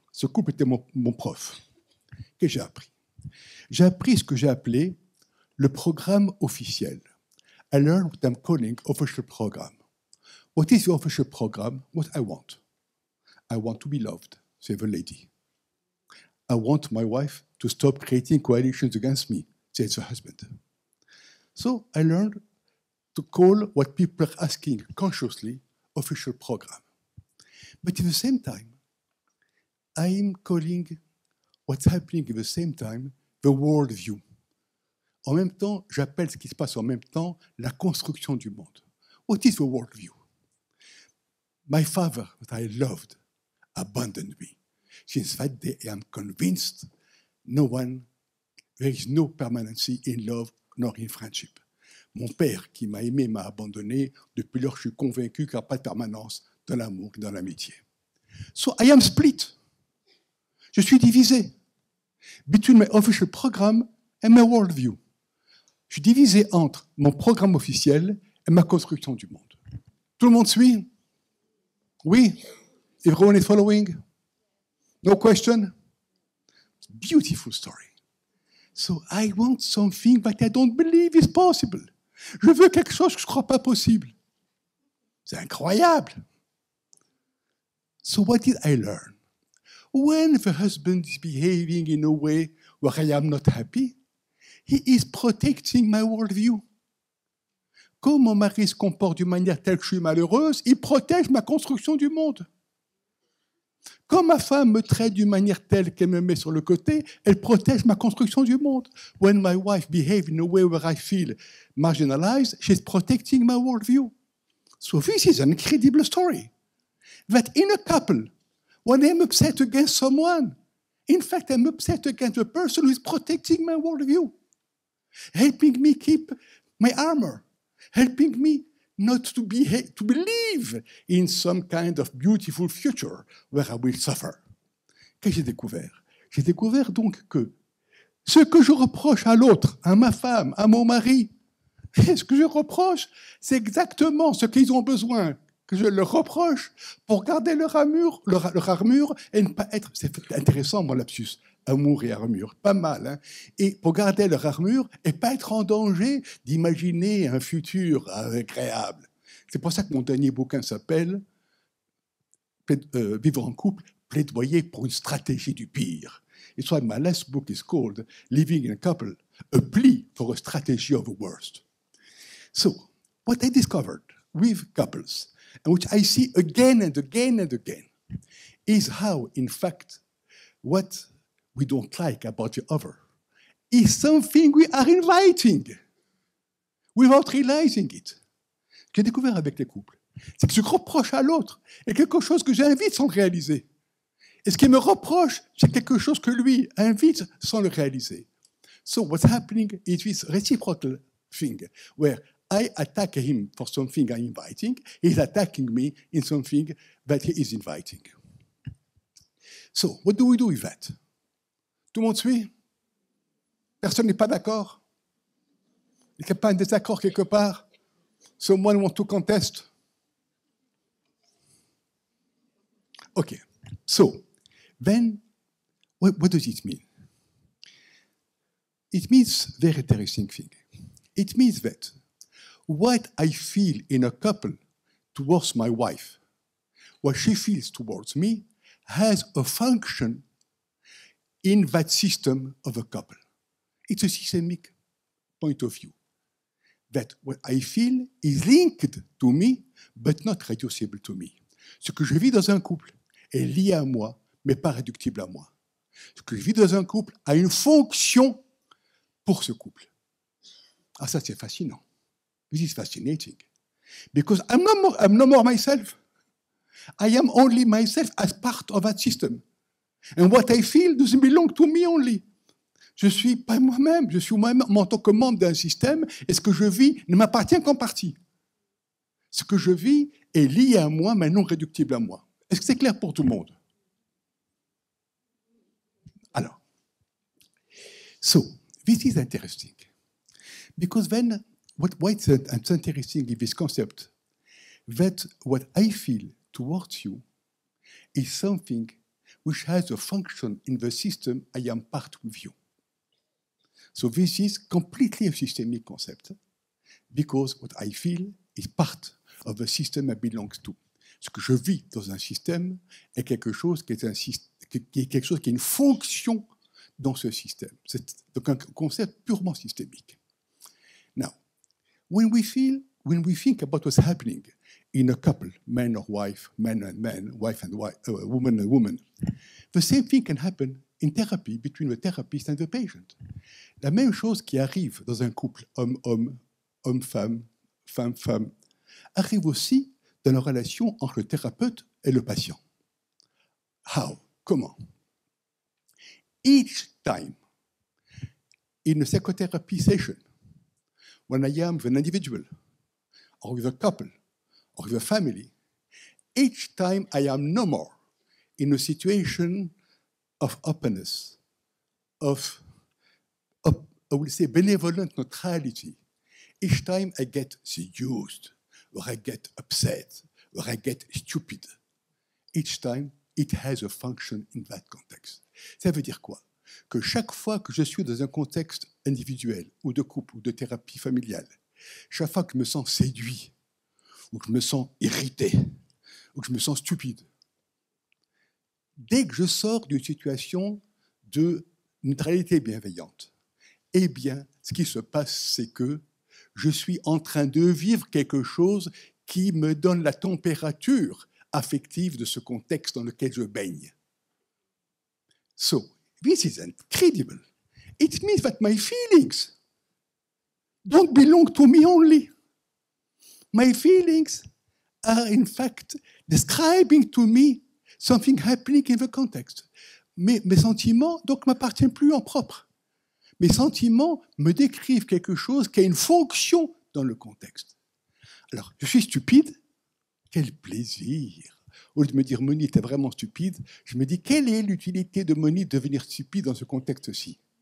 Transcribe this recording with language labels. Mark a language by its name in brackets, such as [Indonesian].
[French] Ce couple était mon prof. Qu'est-ce que j'ai appris? J'ai appris ce que j'ai appelé le programme officiel. [English] I learned what I'm calling official program. What is the official program? What I want. I want to be loved, say the lady. I want my wife to stop creating coalitions against me, says the husband. So I learned to call what people are asking consciously official program. But at the same time, I'm calling what's happening at the same time the worldview. [French] En même temps, j'appelle ce qui se passe en même temps la construction du monde. [English] What is the worldview? My father, that I loved, abandoned me. Since that day, I am convinced there is no permanency in love nor in friendship. [French] Mon père, qui m'a aimé, m'a abandonné. Depuis lors, je suis convaincu qu'il n'y a pas de permanence dans l'amour et dans l'amitié. [English] So I am split. [French] Je suis divisé [English] between my official program and my worldview. [French] Je suis divisé entre mon programme officiel et ma construction du monde. Tout le monde suit? Oui? [English] Everyone is following? No question? It's a beautiful story. So I want something that I don't believe is possible. [French] Je veux quelque chose que je ne crois pas possible. C'est incroyable. [English] So what did I learn? When the husband is behaving in a way where I am not happy, he is protecting my worldview. [French] Quand mon mari se comporte d'une manière telle que je suis malheureuse, il protège ma construction du monde. Quand ma femme me traite d'une manière telle qu'elle me met sur le côté, elle protège ma construction du monde. [English] When my wife behaves in a way where I feel marginalized, she's protecting my worldview. So this is an incredible story. That in a couple, when I'm upset against someone, in fact, I'm upset against the person who is protecting my worldview, helping me keep my armor, helping me not to believe in some kind of beautiful future where I will suffer. [French] Qu'est-ce que j'ai découvert? J'ai découvert donc que ce que je reproche à l'autre, à ma femme, à mon mari, ce que je reproche, c'est exactement ce qu'ils ont besoin que je leur reproche pour garder leur armure et ne pas être... C'est intéressant, mon lapsus. Amour et armure, pas mal. Hein? Et pour garder leur armure et pas être en danger d'imaginer un futur agréable. C'est pour ça que mon dernier bouquin s'appelle Vivre en couple, plaidoyer pour une stratégie du pire. [English] It's why my last book is called Living in a Couple, a plea for a strategy of the worst. So, what I discovered with couples, and which I see again and again and again, is how, in fact, what we don't like about the other is something we are inviting without realizing it. [French] Ce que j'ai découvert avec les couples, c'est que ce que je reproche à l'autre est quelque chose que j'invite sans le réaliser. Et ce qu'il me reproche, c'est quelque chose que lui invite sans le réaliser. [English] So what's happening is this reciprocal thing, where I attack him for something I'm inviting, he's attacking me in something that he is inviting. So, what do we do with that? [French] Tout le monde suit? Personne n'est pas d'accord? Il n'y a pas un désaccord quelque part? [English] Someone want to contest? Okay, so, then, what does it mean? It means a very interesting thing. It means that what I feel in a couple towards my wife, what she feels towards me, has a function in that system of a couple. It's a systemic point of view. That what I feel is linked to me, but not reducible to me. [French] Ce que je vis dans un couple est lié à moi, mais pas réductible à moi. Ce que je vis dans un couple a une fonction pour ce couple. Ah, ça, c'est fascinant. [English] This is fascinating. Because I'm no more myself. I am only myself as part of that system. And what I feel doesn't belong to me only. [French] Je ne suis pas moi-même, je suis moi-même en tant que membre d'un système, et ce que je vis ne m'appartient qu'en partie. Ce que je vis est lié à moi, mais non réductible à moi. Est-ce que c'est clair pour tout le monde? Alors, [English] so, this is interesting. Because then, what's interesting in this concept, that what I feel towards you is something which has a function in the system I am part with you. So this is completely a systemic concept, because what I feel is part of the system I belong to. [French] Ce que je vis dans un système est quelque chose qui est quelque chose qui a une fonction dans ce système. C'est donc un concept purement systémique. [English] Now, when we think about what's happening in a couple, man or wife, man and man, wife and wife, woman and woman, the same thing can happen in therapy between the therapist and the patient. [French] La même chose qui arrive dans un couple homme-homme, homme-femme, femme-femme, arrive aussi dans la relation entre le thérapeute et le patient. [English] How? [French] Comment? [English] Each time in a psychotherapy session, when I am with an individual, or with a couple, or with a family, each time I am no more in a situation of openness, of I will say benevolent neutrality. Each time I get seduced, or I get upset, or I get stupid. Each time it has a function in that context. [French] Ça veut dire quoi? Que chaque fois que je suis dans un contexte individuel, ou de couple, ou de thérapie familiale, chaque fois que je me sens séduit, ou que je me sens irrité, ou que je me sens stupide, dès que je sors d'une situation de neutralité bienveillante, eh bien, ce qui se passe, c'est que je suis en train de vivre quelque chose qui me donne la température affective de ce contexte dans lequel je baigne. [English] So, this is incredible. It means that my feelings don't belong to me only. My feelings are in fact describing to me something happening in the context. [French] Mes sentiments, donc, ne m'appartiennent plus en propre. Mes sentiments me décrivent quelque chose qui a une fonction dans le contexte. Alors, je suis stupide, quel plaisir! Au lieu de me dire, Moni, t'es vraiment stupide, je me dis, quelle est l'utilité de Moni de devenir stupide dans ce contexte-ci?